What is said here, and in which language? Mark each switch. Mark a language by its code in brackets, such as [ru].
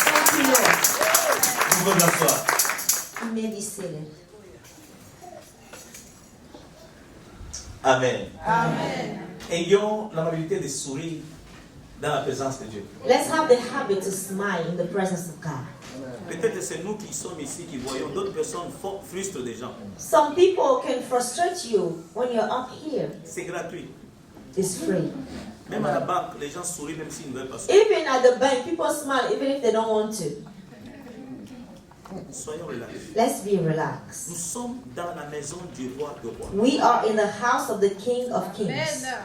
[fr] Vous pouvez vous asseoir. [en] You may be seated. Amen. [fr] Ayons l'amabilité de sourire dans la présence de Dieu. [en] Let's have the habit to smile in the presence of God. [fr] Peut-être que c'est nous qui sommes ici qui voyons d'autres personnes frustrent des gens. [en] Some people can frustrate you when you're up here. [fr] C'est gratuit. [en] It's free. [fr] Même à la banque, les gens sourient même s'ils ne veulent pas sourire. [en] Even at the bank, people smile even if they don't want to. [fr] Soyons relaxés. [en] Let's be [fr] Nous [en] relaxed. [fr] sommes dans la maison du roi de rois. [en] We are in the house of the King of Kings,